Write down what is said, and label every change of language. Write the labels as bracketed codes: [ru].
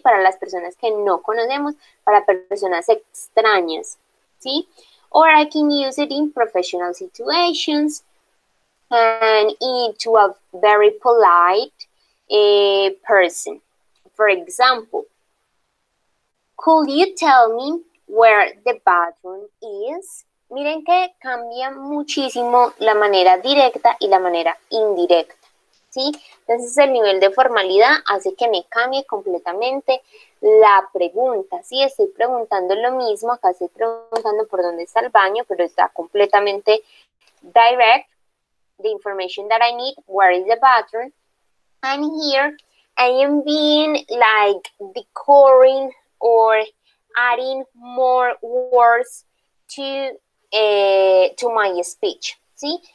[es] Para las personas que no conocemos, para personas extrañas, ¿sí? [en] Or I can use it in professional situations and to a very polite person. For example, could you tell me where the bathroom is? [es] Miren que cambia muchísimo la manera directa y la manera indirecta, ¿sí? Entonces el nivel de formalidad hace que me cambie completamente la pregunta, ¿sí? Estoy preguntando lo mismo, acá estoy preguntando por dónde está el baño, pero está completamente [en] direct, the information that I need, where is the bathroom, and here I am being like decoring or adding more words to my speech, ¿sí?